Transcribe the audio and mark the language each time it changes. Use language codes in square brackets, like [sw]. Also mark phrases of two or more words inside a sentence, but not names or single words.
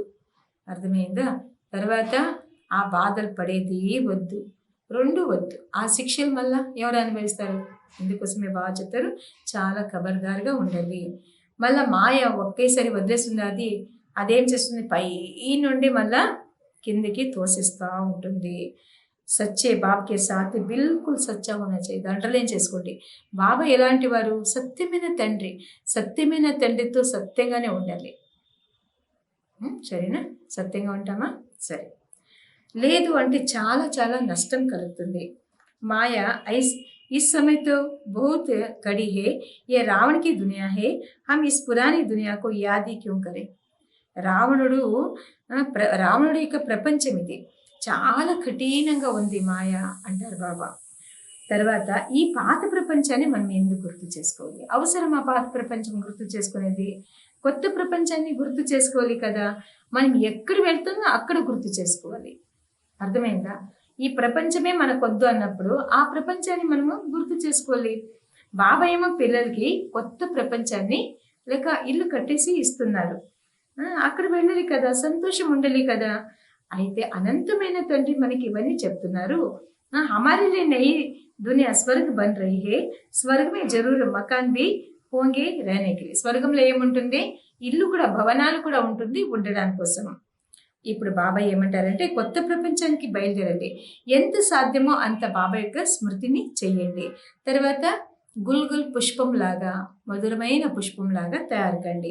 [te] అర్థమైందా? తర్వాత ఆ బాధలు పడేది వద్దు, 2 వద్దు. ఆ శిక్షలు మళ్ళీ ఎవరు అనుభవిస్తారు? అందుకోసమే బాగా చెప్తారు, చాలా ఖబర్దార్గా ఉండాలి. మళ్ళీ మాయ ఒకేసారి వదిలేస్తుంది. అదేం చేస్తుంది, పై నుండి మళ్ళా కిందికి తోసిస్తూ ఉంటుంది. [hi] सच्चे बाप के साथ बिल्कुल सच्चा होना चाहिए. [te] అంటర్లేం చేసుకోండి, బాబా ఎలాంటి వారు? సత్యమైన తండ్రి. సత్యమైన తండ్రితో సత్యంగానే ఉండాలి. సరేనా? సత్యంగా ఉంటామా? సరే. లేదు అంటే చాలా చాలా నష్టం కలుగుతుంది. [hi] మాయ इस समय तो बहुत कड़ी है, ये रावण की दुनिया है, हम इस पुरानी दुनिया को याद ही क्यों करें. [te] రావణుడు యొక్క ప్రపంచం ఇది, చాలా కఠినంగా ఉంది మాయ అంటారు బాబా. తర్వాత ఈ పాత ప్రపంచాన్ని మనం ఎందుకు గుర్తు చేసుకోవాలి? అవసరం ఆ పాత ప్రపంచం గుర్తు చేసుకునేది? కొత్త ప్రపంచాన్ని గుర్తు చేసుకోవాలి కదా. మనం ఎక్కడ వెళ్తుందో అక్కడ గుర్తు చేసుకోవాలి. అర్థమైందా? ఈ ప్రపంచమే మనకొద్దు అన్నప్పుడు ఆ ప్రపంచాన్ని మనము గుర్తు చేసుకోవాలి. బాబా ఏమో పిల్లలకి కొత్త ప్రపంచాన్ని లేక ఇల్లు కట్టేసి ఇస్తున్నారు. అక్కడ వెళ్ళాలి కదా, సంతోషం ఉండాలి కదా. అయితే అనంతమైన తండ్రి మనకి ఇవన్నీ చెప్తున్నారు. [hi] हमारे लिए नई दुनिया स्वर्ग बन रही है, स्वर्ग में जरूर मकान भी होंगे रहने के लिए. [te] స్వర్గంలో ఏముంటుంది? ఇల్లు కూడా, భవనాలు కూడా ఉంటుంది ఉండడానికి కోసం. ఇప్పుడు బాబా ఏమంటారంటే కొత్త ప్రపంచానికి బయలుదేరండి, ఎంత సాధ్యమో అంత బాబా యొక్క స్మృతిని చెయ్యండి. తర్వాత గుల్గుల్ పుష్పం లాగా, మధురమైన పుష్పం లాగా తయారు కండి.